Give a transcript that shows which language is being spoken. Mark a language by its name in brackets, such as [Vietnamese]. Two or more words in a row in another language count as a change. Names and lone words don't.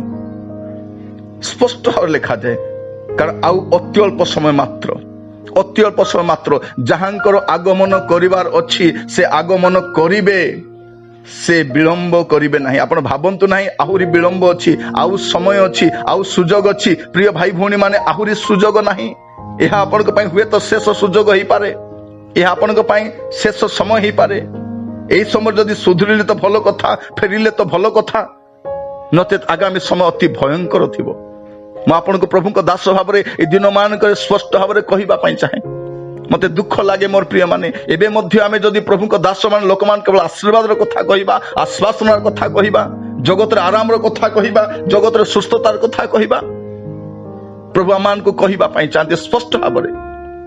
[Odia] ସ୍ପଷ୍ଟ ଭାବରେ ଲେଖାଯାଏ, କାରଣ ଆଉ ଅତ୍ୟଳ୍ପ ସମୟ ମାତ୍ର, ଅତ୍ୟଳ୍ପ ସମୟ ମାତ୍ର ଯାହାଙ୍କର ଆଗମନ କରିବାର ଅଛି ସେ ଆଗମନ କରିବେ, ସେ ବିଳମ୍ବ କରିବେ ନାହିଁ। ଆପଣ ଭାବନ୍ତୁ ନାହିଁ ଆହୁରି ବିଳମ୍ବ ଅଛି, ଆଉ ସମୟ ଅଛି, ଆଉ ସୁଯୋଗ ଅଛି। ପ୍ରିୟ ଭାଇ ଭଉଣୀ ମାନେ, ଆହୁରି ସୁଯୋଗ ନାହିଁ। ଏହା ଆପଣଙ୍କ ପାଇଁ ହୁଏତ ଶେଷ ସୁଯୋଗ ହେଇପାରେ, ଏହା ଆପଣଙ୍କ ପାଇଁ ଶେଷ ସମୟ ହେଇପାରେ। ଏଇ ସମୟ ଯଦି ସୁଧୁରିଲେ ତ ଭଲ କଥା, ଫେରିଲେ ତ ଭଲ କଥା, ନଚେତ ଆଗାମୀ ସମୟ ଅତି ଭୟଙ୍କର ଥିବ। ମୁଁ ଆପଣଙ୍କୁ ପ୍ରଭୁଙ୍କ ଦାସ ଭାବରେ ଏ ଦିନ ମାନଙ୍କରେ ସ୍ପଷ୍ଟ ଭାବରେ କହିବା ପାଇଁ ଚାହେଁ। ମତେ ଦୁଃଖ ଲାଗେ ମୋର ପ୍ରିୟ ମାନେ, ଏବେ ମଧ୍ୟ ଆମେ ଯଦି ପ୍ରଭୁଙ୍କ ଦାସ ମାନେ ଲୋକମାନେ କେବଳ ଆଶୀର୍ବାଦର କଥା କହିବା, ଆଶ୍ୱାସନାର କଥା କହିବା, ଜଗତରେ ଆରାମର କଥା କହିବା, ଜଗତରେ ସୁସ୍ଥତାର କଥା କହିବା, ପ୍ରଭୁ ଆମମାନଙ୍କୁ କହିବା ପାଇଁ ଚାହାନ୍ତି ସ୍ପଷ୍ଟ ଭାବରେ।